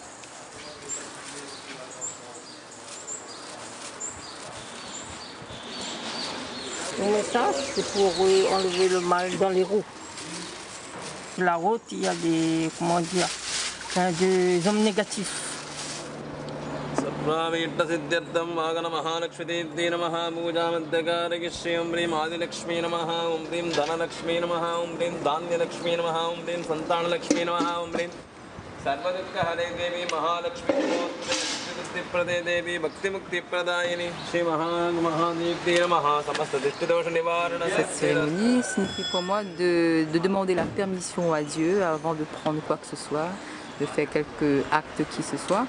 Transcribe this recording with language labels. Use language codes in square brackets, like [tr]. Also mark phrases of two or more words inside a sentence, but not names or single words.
[fr] Mais ça, c'est pour enlever le mal dans les roues. Sur la route, il y a des, comment dire, des hommes négatifs. [sa] सर्वाभीष्टसिद्ध्यर्थं वागनमहालक्ष्मीदेव्यै नमः पूजामध्यकारयिष्ये ॐ ह्रीं आदिलक्ष्मी नमः ॐ ह्रीं धनलक्ष्मी नमः ॐ ह्रीं धान्यलक्ष्मी नमः ॐ ह्रीं सन्तानलक्ष्मी नमः ॐ ह्रीं सर्वदुःखहरे देवी महालक्ष्मी सिद्धिप्रदे देवी भक्तिमुक्तिप्रदायिनी श्री महादेव्यै नमः समस्त दिष्टदोष निवारण। [fr] Cette cérémonie signifie pour moi de demander la permission à Dieu avant de prendre quoi que ce soit, de faire quelques actes qui ce soit.